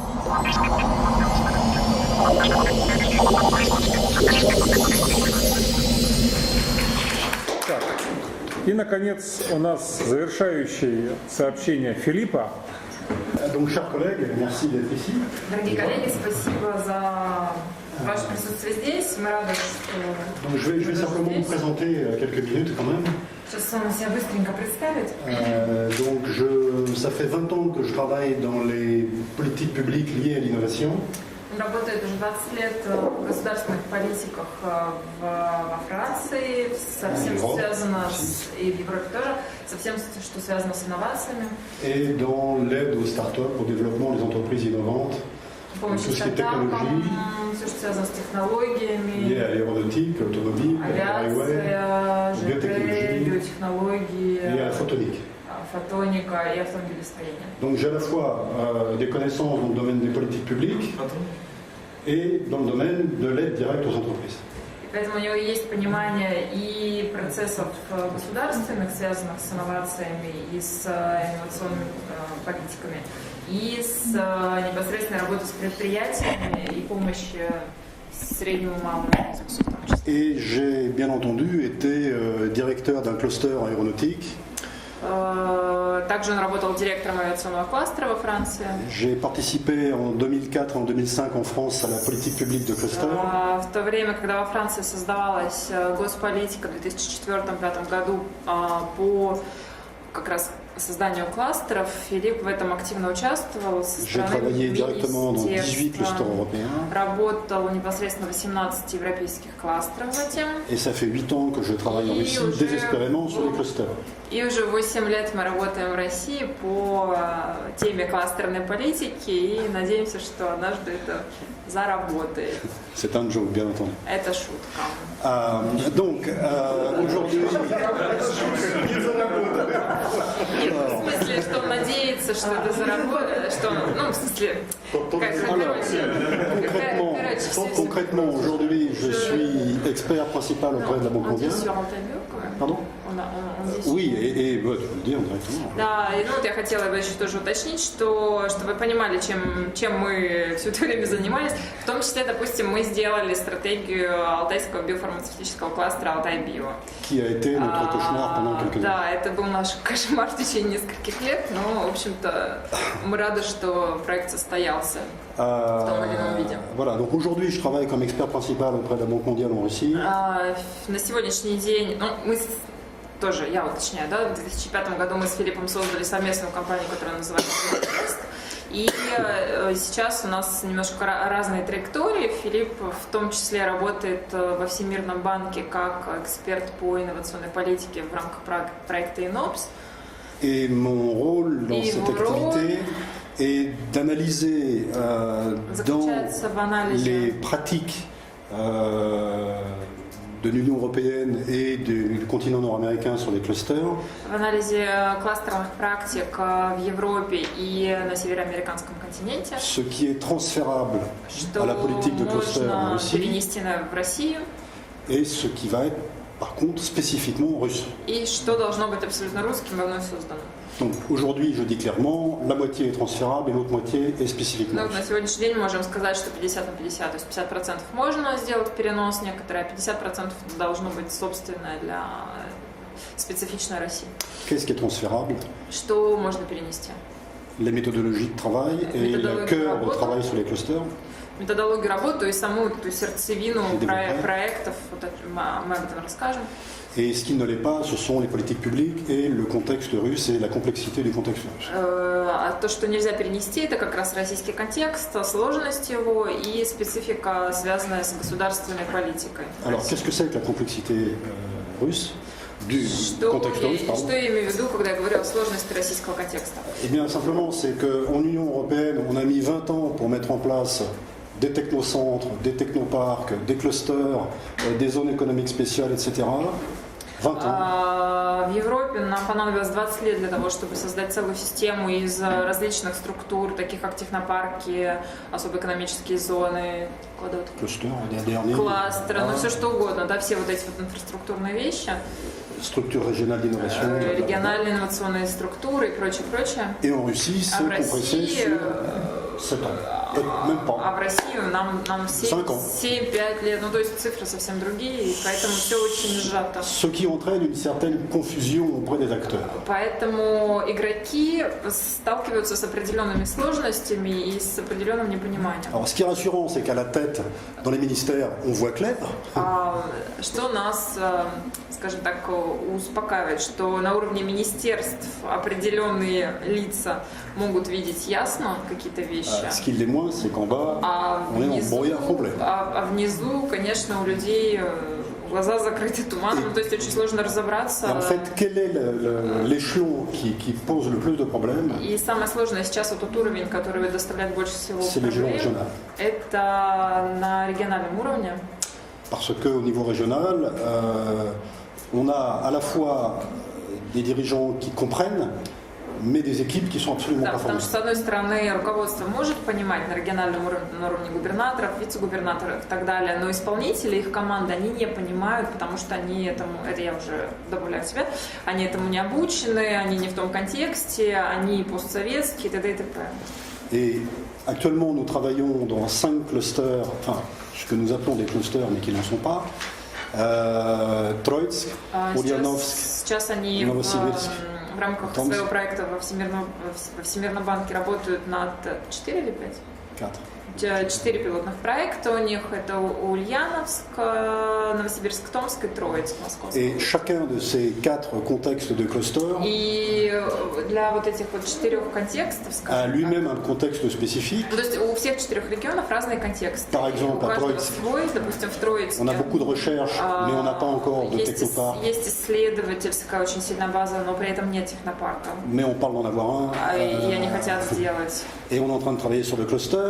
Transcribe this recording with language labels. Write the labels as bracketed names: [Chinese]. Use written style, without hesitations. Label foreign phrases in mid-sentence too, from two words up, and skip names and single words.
[Russian] Так. И, наконец, у нас завершающее сообщение Филиппа. [French] Donc, chers collègues, merci d'être ici. [Russian] Дорогие коллеги, спасибо за ваше присутствие здесь. Мы рады, что... [French] Donc, je vais simplement vous présenter quelques minutes quand même. [Russian] Сейчас вам себя быстренько представить. [French] Donc, ça fait 20 ans que je travaille dans les politiques publiques liées à l'innovation. [Russian] Он работает уже 20 лет в государственных политиках во Франции, совсем связано и в Европе тоже, совсем что связано с инновациями. [French] Et dans l'aide aux startups, au développement des entreprises innovantes, tout ce qui est technologie, [Russian] все, что связано с технологиями, [French] liées à l'aéronautique, l'automobile, [Russian] авиация, [French] biotechnologie, [Russian] биотехнологии, [French] liées à la photonique. [Russian] Фотоника и автомобилестроения. [French] Donc j'ai à la fois des connaissances dans le domaine des politiques publiques et dans le domaine de l'aide directe aux entreprises. [Russian] Поэтому у него есть понимание и процессов государственных, связанных с инновациями и с инновационными политиками, и с непосредственной работой с предприятиями и помощи среднему и малому бизнесу в том числе. [French] Et j'ai bien entendu été directeur d'un cluster aéronautique. [Russian] Также он работал директором авиационного кластера во Франции. [French] J'ai participé en 2004 et en 2005 en France à la politique publique de cluster. [Russian] В то время, когда во Франции создавалась госполитика в 2004-2005 году по как раз созданию кластеров, Филипп в этом активно участвовал. [French] J'ai travaillé directement dans 18 clusters européens. [Russian] Работал непосредственно в 18 европейских кластерах затем. [French] Et ça fait 8 ans que je travaille en Russie désespérément sur les clusters. [Russian] И уже 8 лет мы работаем в России по теме кластерной политики и надеемся, что однажды это заработает. [French] C'est un joke, bien entendu. [Russian] Это шутка. [French] Donc, aujourd'hui... [Russian] В смысле, что он надеется, что это заработает, что, ну, в смысле, [French] Concrètement, aujourd'hui, je suis expert principal auprès de la Banque mondiale. Pardon? Oui, et je peux le dire directement. [Russian] Да, и ну вот я хотела бы еще тоже уточнить, что чтобы вы понимали, чем мы все это время занимались. В том числе, допустим, мы сделали стратегию алтайского биофармацевтического кластера «Алтай-Био». [French] Qui a été notre cauchemar pendant quelques années. [Russian] Да, это был наш кошмар в течение нескольких лет, но, в общем-то, мы рады, что проект состоялся в том или ином виде. [French] Voilà, donc aujourd'hui, je travaille comme expert principal auprès de la Banque mondiale en Russie. [Russian] На сегодняшний день, ну, мы тоже, я уточняю, да, в 2005 году мы с Филиппом создали совместную компанию, которая называется «Филипп». И сейчас у нас немножко разные траектории. Филипп в том числе работает во Всемирном банке как эксперт по инновационной политике в рамках проекта INOPS. [French] Et mon rôle dans cette activité est d'analyser dans les pratiques de l'Union européenne et du continent nord-américain sur les clusters. [Russian] В анализе кластерных практик в Европе и на североамериканском континенте. [French] Ce qui est transférable à la politique de cluster en Russie. [Russian] Перенести в Россию. [French] Et ce qui va être par contre spécifiquement russe. [Russian] И что должно быть абсолютно русским и вновь созданным. [French] Donc aujourd'hui, je dis clairement, la moitié est transférable et l'autre moitié est spécifiquement. [Russian] На сегодняшний день мы можем сказать, что 50 на 50, то есть 50% можно сделать перенос некоторые, а 50% должно быть собственное для специфичной России. [French] Qu'est-ce qui est transférable? [Russian] Что можно перенести? [French] Les méthodologies de travail et le cœur de travail sur les clusters. [Russian] Методологию работы, то есть саму эту сердцевину проектов, вот мы об этом расскажем. [French] Et ce qui ne l'est pas, ce sont les politiques publiques et le contexte russe et la complexité du contexte russe. [Russian] А то, что нельзя перенести, это как раз российский контекст, сложность его и специфика, связанная с государственной политикой. [French] Alors, qu'est-ce que c'est que la complexité russe? [Russian] Что я имею в виду, когда я говорю о сложности российского контекста? [French] Eh bien, simplement, c'est qu'en Union européenne, on a mis 20 ans pour mettre en place des technocentres, des technoparcs, des clusters, des zones économiques spéciales, etc. 20 ans. [Russian] В Европе нам понадобилось 20 лет для того, чтобы создать целую систему из различных структур, таких как технопарки, особо экономические зоны, кластеры, ну все что угодно, да, все вот эти вот инфраструктурные вещи. [French] Structure régionale d'innovation. [Russian] Региональные инновационные структуры и прочее, прочее. [French] Et en Russie, c'est compressé sur 7 ans. Même pas. [Russian] А в Россию нам [French] 5 ans. [Russian] 7-5 лет. Ну, то есть цифры совсем другие, и поэтому все очень сжато. [French] Ce qui entraîne une certaine confusion auprès des acteurs. [Russian] Поэтому игроки сталкиваются с определенными сложностями и с определенным непониманием. [French] Alors, ce qui est rassurant, c'est qu'à la tête, dans les ministères, on voit clair. [Russian] Что нас, скажем так, успокаивает, что на уровне министерств определенные лица могут видеть ясно какие-то вещи. [French] Ce qui l'est moins, c'est qu'en bas, on est en brouillard complet. [Russian] А внизу, конечно, у людей глаза закрыты туманом, то есть очень сложно разобраться. [French] Et en fait, quel est l'échelon qui pose le plus de problèmes? [Russian] И самое сложное сейчас вот тот уровень, который доставляет больше всего [French] C'est l'échelon [Russian] проблем, [French] régional. [Russian] это на региональном уровне. [French] Parce qu'au niveau régional, on a à la fois des dirigeants qui comprennent, mais des équipes qui sont absolument [Russian] Да, [French] pas [Russian] потому [French] formées. [Russian] что, с одной стороны, руководство может понимать на региональном уровне, на уровне губернаторов, вице-губернаторов и так далее, но исполнители, их команды, они не понимают, потому что они этому, это я уже добавляю себя, они этому не обучены, они не в том контексте, они постсоветские, т.д. и т.п. [French] Et actuellement, nous travaillons dans 5 clusters, enfin, ce que nous appelons des clusters, mais qui n'en sont pas. [Russian] Троицк, Ульяновск, Сейчас они Новосибирск. в рамках Томск. своего проекта во Всемирном банке работают над 4 или 5? 4. 4 пилотных проекта у них. Это Ульяновск, Новосибирск, Томск и Троицк, Московск. [French] Et chacun de ces 4 contextes de clusters [Russian] И для вот этих вот 4 контекстов, [French] a [Russian] скажем так, [French] lui-même un contexte spécifique. [Russian] то есть у всех 4 регионов разные контексты. [French] Par [Russian] И [French] exemple, [Russian] у [French] à [Russian] каждого [French] Троицк, [Russian] свой, допустим, в Троицке. [French] On a beaucoup de recherches, mais on n'a pas encore de technopark. [Russian] Есть исследовательская очень сильная база, но при этом нет технопарка. [French] Mais on parle d'en avoir un. [Russian] И они хотят сделать. [French] Et on est en train de travailler sur le cluster.